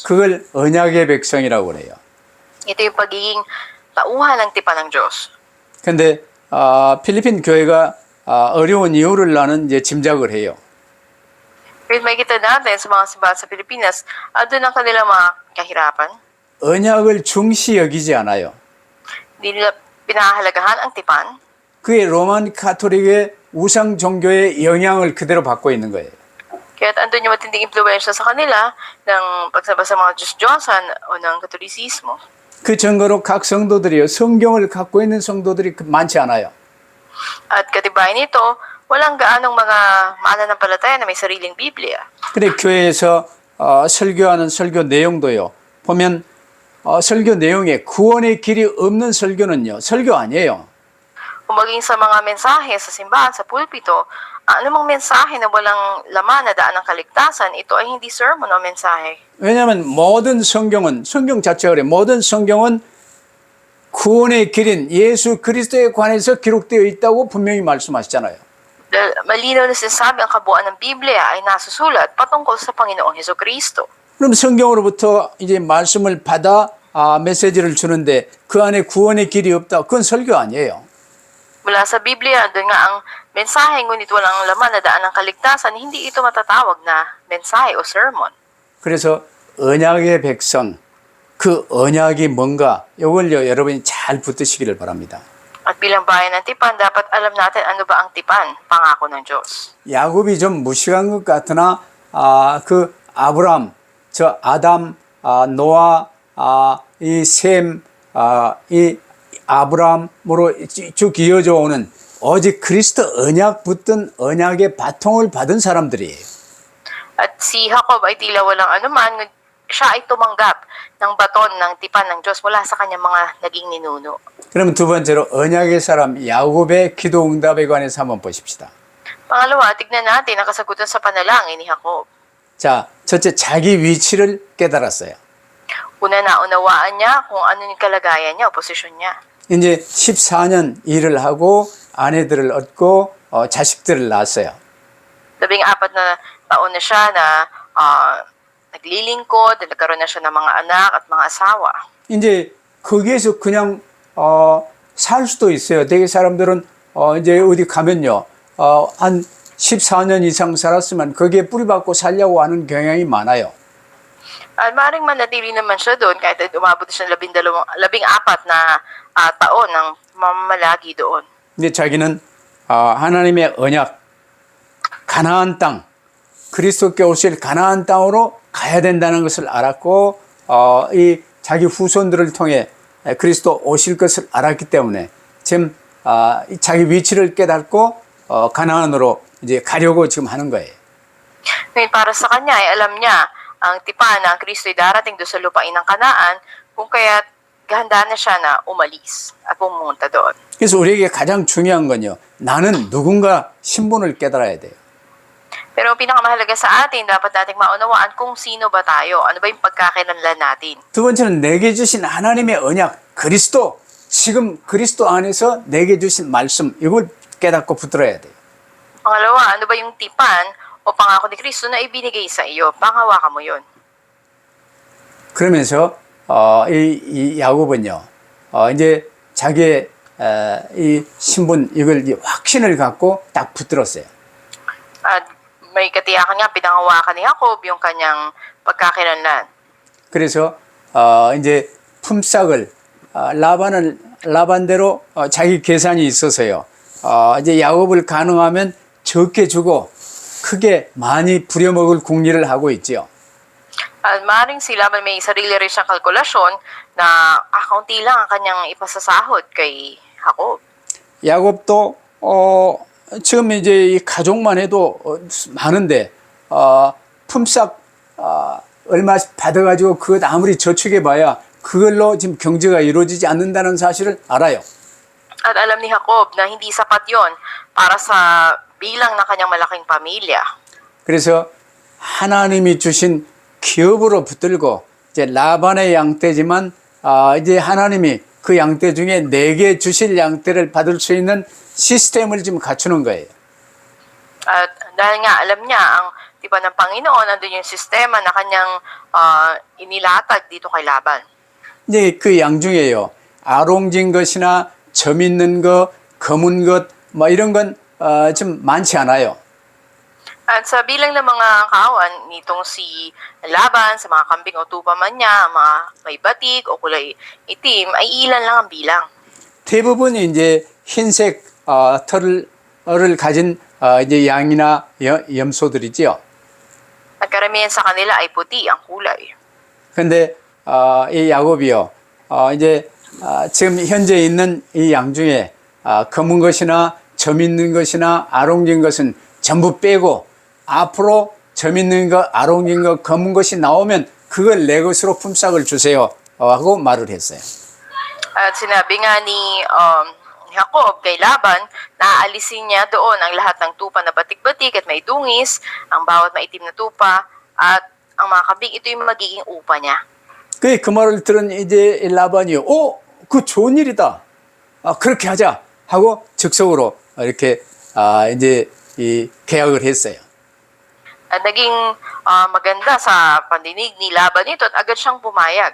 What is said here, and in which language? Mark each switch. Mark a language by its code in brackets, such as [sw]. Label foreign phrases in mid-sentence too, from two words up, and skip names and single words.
[ko] 그걸 언약의 백성이라고 그래요. [tl] Ito yung pagiging tauhan ng tipan ng Diyos. [ko] 근데 필리핀 교회가 어려운 이유를 나는 이제 짐작을 해요. [tl] Pero makikita natin sa mga simbahan sa Pilipinas, doon ang kanilang mga kahirapan. [ko] 언약을 중시 여기지 않아요. [tl] Hindi nila pinahalagahan ang tipan. [ko] 그게 로만 카톨릭의 우상 종교의 영향을 그대로 받고 있는 거예요. [tl] Kaya andun yung matinding impluensya sa kanila ng pagsaba sa mga Diyos-Diyosan o ng Katolisismo. [ko] 그 증거로 각 성도들이요, 성경을 갖고 있는 성도들이 많지 않아요. [tl] At katibayan nito, walang gaanong mga mananampalataya na may sariling Biblia. [ko] 근데 교회에서 설교하는 설교 내용도요, 보면 설교 내용에 구원의 길이 없는 설교는요, 설교 아니에요. [tl] Kung maging sa mga mensahe sa simbahan, sa pulpito, anumang mensahe na walang laman na daan ng kaligtasan, ito ay hindi sermon o mensahe. [ko] 왜냐하면 모든 성경은, 성경 자체가 그래, 모든 성경은 구원의 길인 예수 그리스도에 관해서 기록되어 있다고 분명히 말씀하시잖아요. [tl] Dahil malinaw na sinasabi ang kabuuan ng Biblia ay nasusulat patungkol sa Panginoong Hesukristo. [ko] 그럼 성경으로부터 이제 말씀을 받아 메시지를 주는데 그 안에 구원의 길이 없다. 그건 설교 아니에요. [tl] Mula sa Biblia, doon nga ang mensahe, ngunit walang laman na daan ng kaligtasan, hindi ito matatawag na mensahe o sermon. [ko] 그래서 언약의 백성, 그 언약이 뭔가 이걸요 여러분이 잘 붙드시기를 바랍니다. [tl] At bilang bayan ng tipan, dapat alam natin ano ba ang tipan, pangako ng Diyos. [ko] 야곱이 좀 무식한 것 같으나 그 아브람, 저 아담, 노아, 이 셈, 이 아브람으로 쭉 이어져 오는 오직 그리스도 언약 붙든 언약의 바통을 받은 사람들이에요. [tl] At si Jacob ay tila walang anuman, ngunit siya ay tumanggap ng baton ng tipan ng Diyos mula sa kanyang mga naging ninuno. [ko] 그럼 두 번째로 언약의 사람 야곱의 기도 응답에 관해서 한번 보십시다. [tl] Pangalawa, tignan natin ang kasagutan sa panalangin ni Jacob. [ko] 자, 첫째 자기 위치를 깨달았어요. [tl] Una, naunawaan niya kung ano yung kalagayan niya o posisyon niya. [ko] 이제 14년 일을 하고 아내들을 얻고 자식들을 낳았어요. [tl] 14 na taon na siya na naglilingkod, nagkaroon na siya ng mga anak at mga asawa. [ko] 이제 거기에서 그냥 살 수도 있어요. 대개 사람들은 이제 어디 가면요. 한 14년 이상 살았으면 거기에 뿌리박고 살려고 하는 경향이 많아요. [tl] At maaaring manatili naman siya doon kahit umabot siya 14 na taon ng mamamalagi doon. [ko] 근데 자기는 하나님의 언약, 가나안 땅, 그리스도께 오실 가나안 땅으로 가야 된다는 것을 알았고 이 자기 후손들을 통해 그리스도 오실 것을 알았기 때문에 지금 자기 위치를 깨닫고 가나안으로 이제 가려고 지금 하는 거예요. [tl] Ngayon para sa kanya ay alam niya ang tipan na ang Kristo'y darating doon sa lupain ng Kanaan, kung kaya't gahanda na siya na umalis at pumunta doon. [ko] 그래서 우리에게 가장 중요한 건요. 나는 누군가 신분을 깨달아야 돼요. [tl] Pero ang pinakamahalaga sa atin, dapat nating maunawaan kung sino ba tayo, ano ba yung pagkakalanlan natin. [ko] 두 번째는 내게 주신 하나님의 언약, 그리스도, 지금 그리스도 안에서 내게 주신 말씀, 이걸 깨닫고 붙들어야 돼요. [tl] Pangalawa, ano ba yung tipan o o pangako ni Kristo na ibinigay sa iyo. Panghawakan mo yun. [ko] 그러면서 이 야곱은요, 이제 자기의 이 신분 이걸 확신을 갖고 딱 붙들었어요. [tl] At may katiyakan nga, pinanghawakan ni Jacob yung kanyang pagkakakilanlan. [ko] 그래서 이제 품삯을 라반대로 자기 계산이 있어서요. 이제 야곱을 가능하면 적게 주고 크게 많이 부려먹을 궁리를 하고 있지요. [tl] At maaaring si Laban may sarili rin siyang kalkulasyon na kaunti lang ang kanyang ipasasahod kay Jacob. [ko] 야곱도 지금 이제 이 가족만 해도 많은데 품삯 얼마씩 받아가지고 그것 아무리 저축해봐야 그걸로 지금 경제가 이루어지지 않는다는 사실을 알아요. [tl] At alam ni Jacob na hindi sapat yon para sa bilang ng kanyang malaking pamilya. [ko] 그래서 하나님이 주신 기업으로 붙들고 이제 라반의 양떼지만 이제 하나님이 그 양떼 중에 내게 주실 양떼를 받을 수 있는 시스템을 지금 갖추는 거예요. [tl] At dahil nga alam niya ang tipan ng Panginoon, nandun yung sistema na kanyang inilatag dito kay Laban. [ko] 이제 그 양 중에요, 아롱진 것이나 점 있는 것, 검은 것, 뭐 이런 건 좀 많지 않아요. [tl] At sa bilang ng mga kawan nitong si Laban, sa mga kambing o tupa man niya, mga may batik o kulay itim, ay ilan lang ang bilang. [ko] 대부분이 이제 흰색 털을 가진 이제 양이나 염소들이지요. [tl] At karamihan sa kanila ay puti ang kulay. [ko] 근데 이 야곱이요, 이제 지금 현재 있는 이 양 중에 검은 것이나 점 있는 것이나 아롱진 것은 전부 빼고 앞으로 점 있는 것, 아롱진 것, 검은 것이 나오면 그걸 내 것으로 품삯을 주세요 하고 말을 했어요. [tl] At sinabi nga ni Jacob kay Laban na aalisin niya doon ang lahat ng tupa na batik-batik at may dungis, ang bawat maitim na tupa, at ang mga kambing, ito yung magiging upa niya. [ko] 그 말을 들은 이제 라반이요, 그 좋은 일이다. 그렇게 하자 하고 즉석으로 이렇게 이제 이 계약을 했어요. [tl] At naging maganda sa pandinig ni Laban ito at agad siyang pumayag.